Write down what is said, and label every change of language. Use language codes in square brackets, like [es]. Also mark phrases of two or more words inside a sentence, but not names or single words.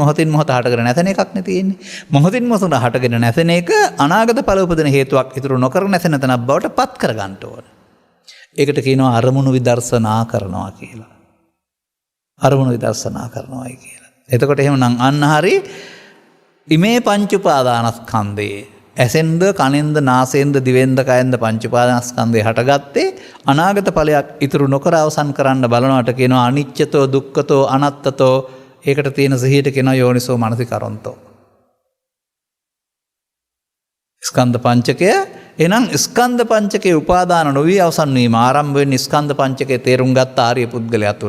[si] මොහොතින් මොහොත හටගෙන නැසෙන එකක් නේ තියෙන්නේ. මොහොතින් මොහොත හටගෙන නැසෙන එක අනාගත ඵල උපදින හේතුවක් ඉතුරු නොකර නැසෙන තැනක් බවට පත් කර ගන්න ඕන. ඒකට කියනවා අරමුණු විදර්ශනා කරනවා කියලා. අරමුණු විදර්ශනා කරනවායි කියලා. එතකොට එහෙමනම් අන්න හරි ඉමේ පංච උපාදානස්කන්ධේ ඇසෙන්ද කනෙන්ද නාසයෙන්ද දිවෙන්ද කයෙන්ද පංච උපාදානස්කන්ධේ හටගත්තේ අනාගත ඵලයක් ඉතුරු නොකර අවසන් කරන්න බලනවට කියනවා [pi] අනිච්චතෝ දුක්ඛතෝ අනත්තතෝ. [si] ඒකට තියෙන සිහියට කියනවා [pi] යෝනිසෝ මනසිකරොන්තෝ. [si] ස්කන්ධ පංචකය එනම් ස්කන්ධ පංචකයේ උපාදාන නොවී අවසන් වීම ආරම්භ වෙන්නේ ස්කන්ධ පංචකයේ තේරුම් ගත්ත ආර්ය පුද්ගලයා තුළ.